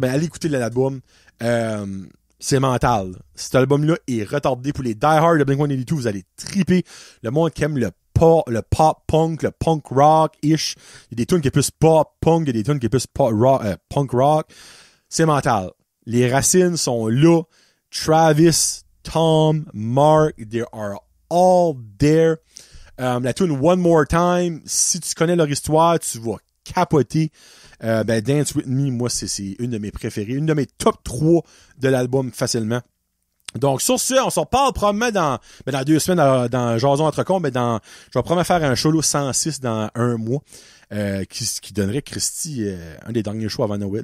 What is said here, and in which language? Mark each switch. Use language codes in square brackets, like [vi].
[fr] Ben, allez écouter l'album. C'est mental. Cet album-là est retardé pour les die-hard de Blink-182. Vous allez triper. Le monde qui aime le pop-punk, le punk rock-ish. Il y a des tunes qui est plus pop-punk, il y a des tunes qui est plus punk rock. C'est mental. Les racines sont là. [en] Travis, Tom, Mark, they are all there. [fr] La tune One More Time, si tu connais leur histoire, tu vas capoter. Dance With Me, moi, c'est une de mes préférées. Une de mes top 3 de l'album, facilement. Donc, sur ce, on s'en parle probablement dans 2 semaines, dans Jason Entrecon, je vais probablement faire un solo 106 dans 1 mois, qui donnerait Christy, un des derniers shows avant Noël.